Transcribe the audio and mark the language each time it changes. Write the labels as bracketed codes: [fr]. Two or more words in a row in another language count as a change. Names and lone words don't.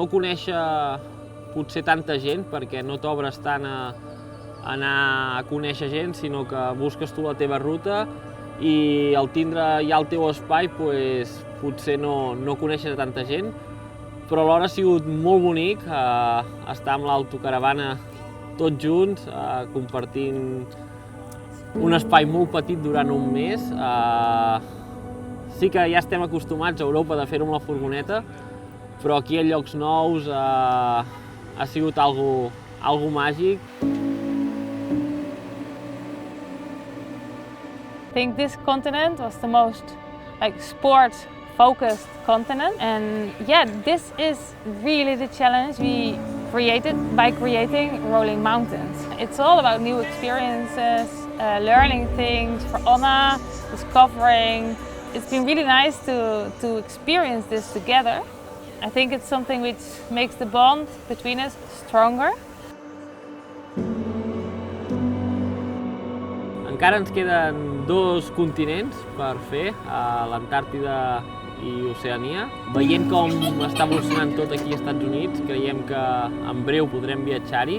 [ca] conèixer potser tanta gent, perquè no t'obres tant a anar a conèixer gent, sinó que busques tu la teva ruta i al tindre ja el teu espai potser no coneixes tanta gent, però alhora ha sigut molt bonic estar amb l'autocaravana tots junts, compartint un espai molt petit durant un mes. Sí que ja estem acostumats a Europa de fer-ho amb la furgoneta, però aquí a llocs nous ha sigut algo màgic. [en] I think this continent was the most sport-focused continent, and yeah, this is really the challenge we created by creating Rolling Mountains. It's all about new experiences, learning things for Anna, discovering. It's been really nice to experience this together. I think it's something which makes the bond between us stronger. [ca] Encara ens queden 2 continents per fer, l'Antàrtida i Oceania. Veient com està evolucionant tot aquí als Estats Units, creiem que en breu podrem viatjar-hi.